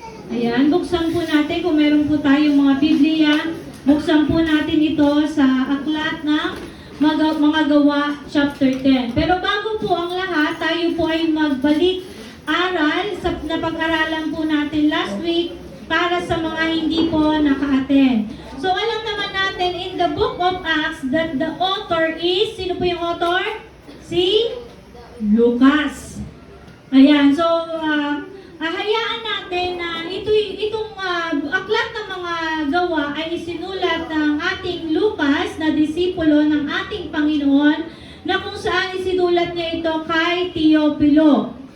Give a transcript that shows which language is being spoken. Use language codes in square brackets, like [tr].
[tl] Ayan, buksan po natin kung meron po tayong mga Biblia. Buksan po natin ito sa Aklat ng Mga Gawa, chapter 10. Pero bago po ang lahat, tayo po ay magbalik aral sa napag-aralan po natin [en] last week [tl] para sa mga hindi po naka-attend. So alam naman natin [en] in the book of Acts that the author is, [tl] sino po yung [en] author? [tl] Si Lucas. Ayan, so hayaan natin na itong aklat ng mga gawa ay isinulat ng ating Lucas na disipulo ng ating Panginoon, na kung saan isinulat niya ito kay Teopilo.